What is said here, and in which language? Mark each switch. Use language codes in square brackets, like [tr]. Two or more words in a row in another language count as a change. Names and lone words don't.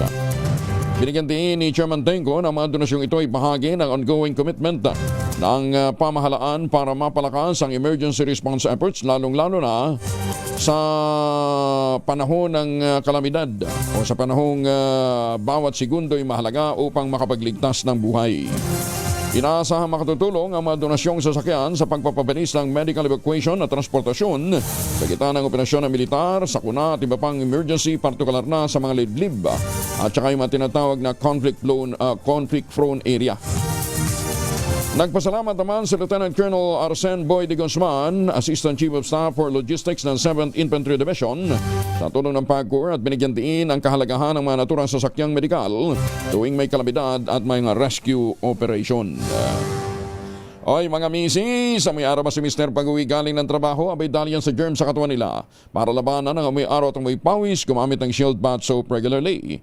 [tl] Binigyan din ni Chairman Tenco na mga donasyong ito ay bahagi ng [en] ongoing commitment [tl] ng pamahalaan para mapalakas ang [en] emergency response efforts [tl] lalong-lalo na sa panahon ng kalamidad o sa panahong bawat segundo ay mahalaga upang makapagligtas ng buhay. Inaasahang makatutulong ang mga donasyong sasakyan sa pagpapabilis ng [en] medical evacuation [tl] at transportasyon sa gitna ng operasyon ng militar, sakuna at iba pang emergency, partikular na sa mga liblib at saka yung mga tinatawag na [en] conflict-prone area. [tl] Nagpasalamat naman si Lieutenant Colonel Arsen Boy de Guzman, [en] Assistant Chief of Staff for Logistics [tl] ng 7th Infantry Division, sa tulong ng PAGCOR at binigyan din ang kahalagahan ng mga naturang sasakyang medikal tuwing may kalamidad at may [en] rescue operation. [tl] Oy mga misis, sa may araw ba si Mr. pag-uwi galing ng trabaho, abay dali yan sa germs sa katawan nila. Para labanan ang may araw at may pawis, gumamit ng Shield Bath Soap regularly.